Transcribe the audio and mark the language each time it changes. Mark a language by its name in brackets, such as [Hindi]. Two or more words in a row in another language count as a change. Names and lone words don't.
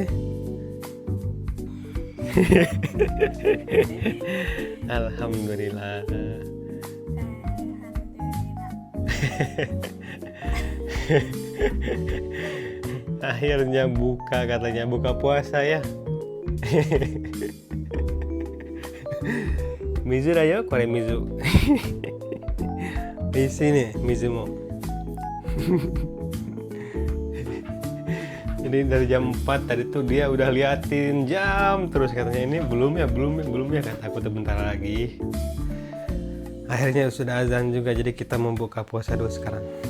[Indonesian] Alhamdulillah. Akhirnya buka, katanya buka puasa ya. [Japanese] 水だよ、これ水. [Indonesian] Di sini [Japanese] 水も. [Indonesian] Jadi dari jam 4 tadi tuh dia udah liatin jam terus, katanya ini belum ya, kata aku tuh bentar lagi. Akhirnya sudah azan juga, jadi kita membuka puasa dulu sekarang.